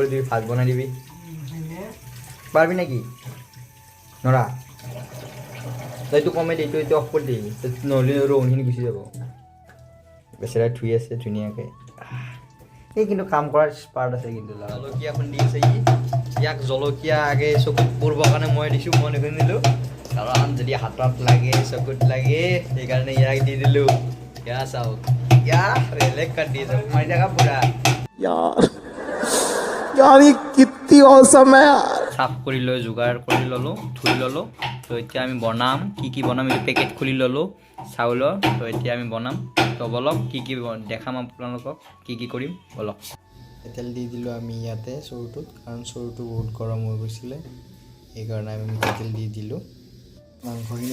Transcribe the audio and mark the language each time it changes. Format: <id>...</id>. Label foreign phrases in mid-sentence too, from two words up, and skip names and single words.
<as>দিবি ভাত বনাই দিবি পাৰবি নেকি নৰা তইতো কমে দে তই অফ কৰি দিবি নহ'লে ৰৌনখিনি গুচি যাব বেচেৰা ধুই আছে ধুনীয়াকৈ এই কিন্তু কাম কৰাৰ স্পাৰ্ট আছে কিন্তু জলকীয়া খুন্দি আছে ইয়াক জলকীয়া আগে চকুত পৰিবৰ কাৰণে মই দিছোঁ মই নিদিলোঁ কাৰণ যদি হাতত লাগে চকুত লাগে সেইকাৰণে ইয়াক দি দিলোঁ ইয়া চাওক বেলেগ কাটি আছে মাৰি থাকা পুৰা</as> <hi>यार ये कितनी औसम है यार</hi> <as>সাফ কৰি লৈ যোগাৰ কৰি ল'লোঁ ধুই ল'লোঁ তো এতিয়া আমি বনাম কি বনাম এইটো পেকেট খুলি ল'লোঁ চাউলৰ তো এতিয়া আমি বনাম তো বলক কি দেখাম আপোনালোকক কি কৰিম বলক তেল দি দিলোঁ আমি ইয়াতে চৰুটোত কাৰণ চৰুটো বহুত গৰম হৈ গৈছিলে সেইকাৰণে আমি তেল দি দিলোঁ মাংসখিনি</as>